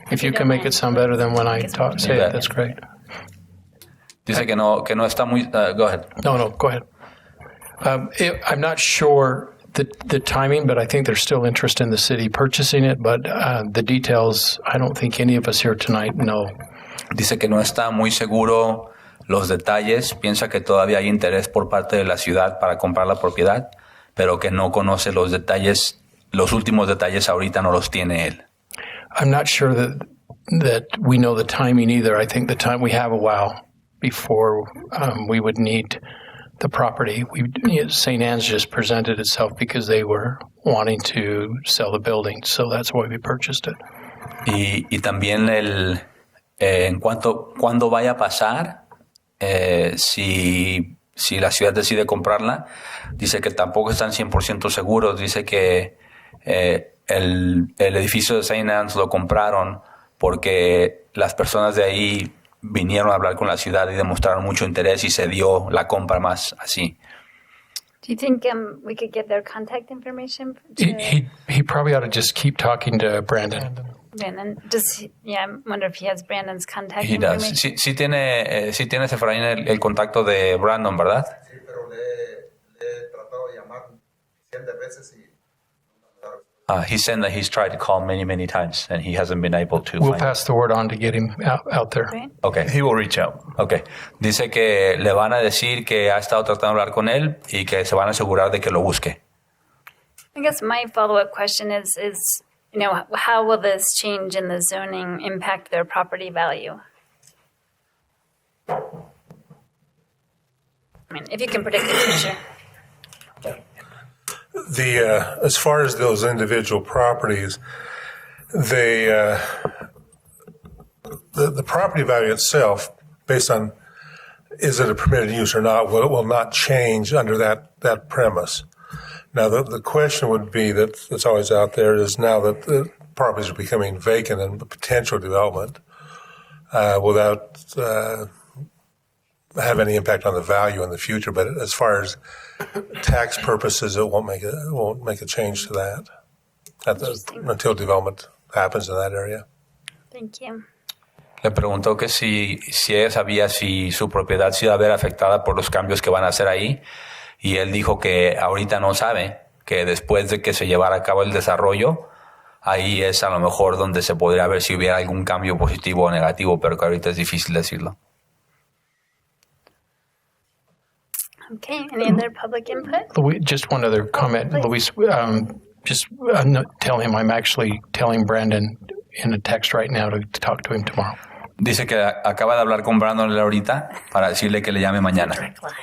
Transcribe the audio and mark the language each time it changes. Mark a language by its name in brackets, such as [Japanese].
[English] if you can make it sound better than when I say Yeah. it, that's great. [Spanish] Dice que no está muy... [English] go ahead. No, go ahead. I'm not sure the timing, but I think there's still interest in the city purchasing it, but the details, I don't think any of us here tonight know. [Spanish] Dice que no está muy seguro los detalles, piensa que todavía hay interés por parte de la ciudad para comprar la propiedad, pero que no conoce los detalles, los últimos detalles ahorita no los tiene él. [English] I'm not sure that we know the timing either. I think the time we have a while before we would need the property. St. Anne's just presented itself because they were wanting to sell the building, so that's why we purchased it. [Spanish] Y también en cuando vaya a pasar, si la ciudad decide comprarla, dice que tampoco están 100% seguros. Dice que el edificio de St. Anne's lo compraron porque las personas de ahí vinieron a hablar con la ciudad y demostraron mucho interés y se dio la compra más así. [English] Do you think we could get their contact information? He probably ought to just keep talking to Brandon. Brandon, I wonder if he has Brandon's contact He does. information. [Spanish] Sí tiene Efraín el contacto de Brandon, ¿verdad? Sí, pero le he tratado de llamar 100 veces y... [English] He's saying that he's tried to call many times and he hasn't been able to. We'll pass the word on to get him out there. Okay. He will reach out. Okay. [Spanish] Dice que le van a decir que ha estado tratando de hablar con él y que se van a asegurar de que lo busque. [English] I guess my follow-up question is, how will this change in the zoning impact their property value? I mean, if you can predict the future. As far as those individual properties, the property value itself, based on is it a permitted use or not, will not change under that premise. Now, the question would be that's always out there is now that the properties are becoming vacant and potential development, will that have any impact on the value in the future? But as far as tax purposes, it won't make a change to that until development happens in that area. Thank you. [Spanish] Le preguntó que si ella sabía si su propiedad se iba a ver afectada por los cambios que van a hacer ahí, y él dijo que ahorita no sabe, que después de que se llevara a cabo el desarrollo, ahí es a lo mejor donde se podría ver si hubiera algún cambio positivo o negativo, pero que ahorita es difícil decirlo. [English] Okay, any other public input? Just one other comment, Luis. Tell him I'm actually telling Brandon in a text right now to talk to him tomorrow. [Spanish] Dice que acaba de hablar con Brandon ahorita para decirle que le llame mañana.